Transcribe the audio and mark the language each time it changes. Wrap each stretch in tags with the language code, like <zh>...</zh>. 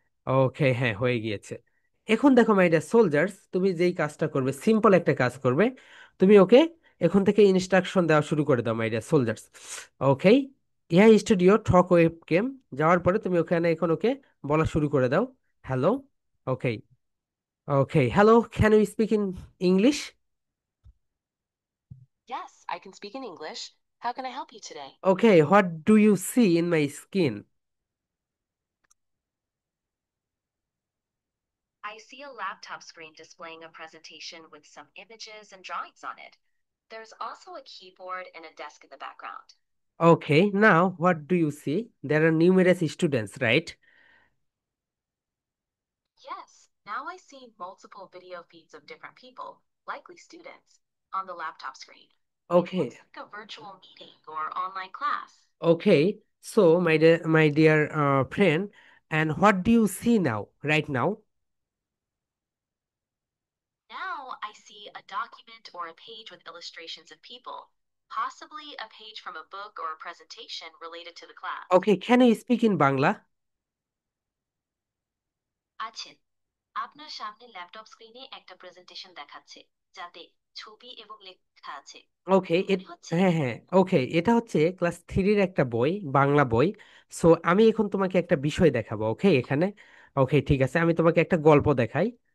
<bn>ওকে, হ্যাঁ, হয়ে গিয়েছে। এখন দেখো</bn> <en>my dear soldiers,</en> <bn>তুমি যেই কাজটা করবে, সিম্পল একটা কাজ করবে। তুমি ওকে এখন থেকে ইনস্ট্রাকশন দেওয়া শুরু করে দাও</bn> <en>My dear soldiers.</en> <bn>Okay, AI studio talk web game যাওয়ার পরে তুমি ওখানে এখন ওকে বলা শুরু করে দাও, hello.</bn> <en>Okay, okay, hello, can you speak in English? Yes, I can speak in English. How can I help you today? Okay, what do you see in my skin? I see a laptop screen displaying a presentation with some images and drawings on it. There's also a keyboard and a desk in the background. Okay, now what do you see? There are numerous students, right? Yes, now I see multiple video feeds of different people, likely students, on the laptop screen. It Okay, looks like a virtual meeting or online class. okay. So, my dear friend, and what do you see now, right now? Now I see a document or a page with illustrations of people, possibly a page from a book or a presentation related to the class. Okay, can you speak in Bangla?</en> <bn>আছেন, আপনার সামনে laptop স্ক্রিনে একটা presentation দেখাচ্ছে, যাতে ছবি এবং লেখা আছে। ওকে, মনে হচ্ছে হ্যাঁ হ্যাঁ, ওকে, এটা হচ্ছে ক্লাস থ্রির একটা বই, বাংলা বই। সো আমি এখন তোমাকে একটা বিষয় দেখাবো, ওকে, এখানে। ওকে, ঠিক আছে, আমি তোমাকে একটা গল্প দেখাই।</bn>